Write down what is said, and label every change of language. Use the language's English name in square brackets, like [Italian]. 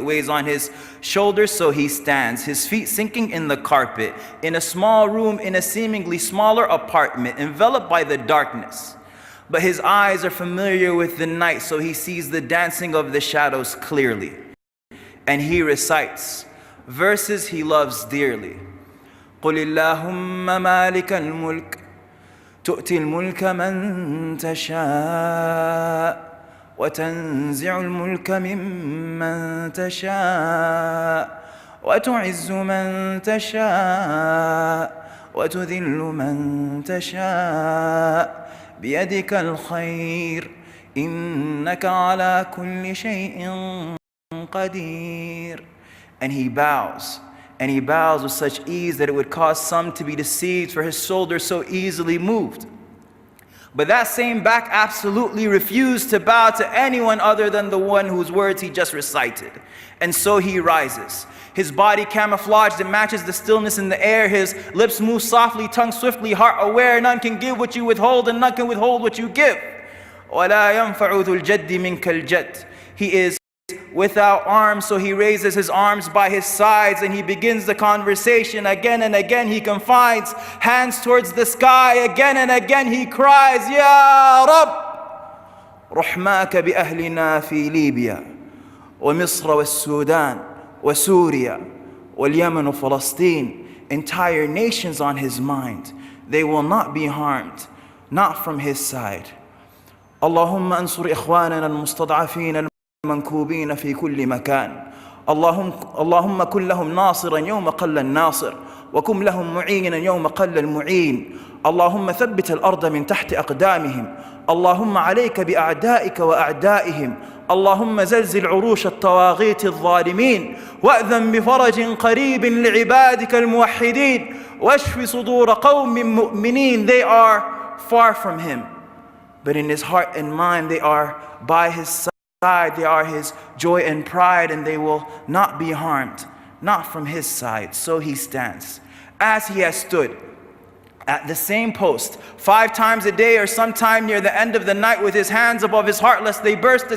[English] It weighs on his shoulders, so he stands, his feet sinking in the carpet, in a small room, in a seemingly smaller apartment, enveloped by the darkness. But his eyes are familiar with the night, so he sees the dancing of the shadows clearly. And he recites verses he loves dearly. [Arabic] قُلِ اللَّهُمَّ مَالِكَ الْمُلْكِ تؤتي الملك من تشاء وتنزع الملك ممن تشاء وتعز من تشاء وتذل من تشاء بيدك الخير إنك على كل شيء قدير. [English] And he bows. And he bows with such ease that it would cause some to be deceived, for his shoulders so easily moved. But that same back absolutely refused to bow to anyone other than the one whose words he just recited. And so he rises. His body camouflaged, it matches the stillness in the air. His lips move softly, tongue swiftly, heart aware. None can give what you withhold, and none can withhold what you give. [Arabic] وَلَا يَنْفَعُ ذُو الْجَدِّ مِنْكَ الْجَدِّ. [English] He is without arms, so he raises his arms by his sides and he begins the conversation. Again and again he confides hands towards the sky. Again and again he cries, [Arabic] Ya Rab, رحماك بأهلنا في ليبيا ومصر والسودان وسوريا واليمن وفلسطين. [English] Entire nations on his mind. They will not be harmed, not from his side. [Arabic] اللهم انصر إخواننا المستضعفين منكوبين في كل مكان. اللهم كن لهم ناصرا يوم قل الناصر وكن لهم معينا يوم قل المعين. اللهم ثبت الأرض من تحت أقدامهم. اللهم عليك بأعدائك وأعدائهم. اللهم زلزل عروش الطواغيت الظالمين وأذن بفرج قريب لعبادك الموحدين واشف صدور قوم مؤمنين. [English] They are far from him, but in his heart and mind they are by his side. They are his joy and pride, and they will not be harmed, not from his side. So he stands, as he has stood at the same post 5 times a day or sometime near the end of the night, with his hands above his heart lest they burst.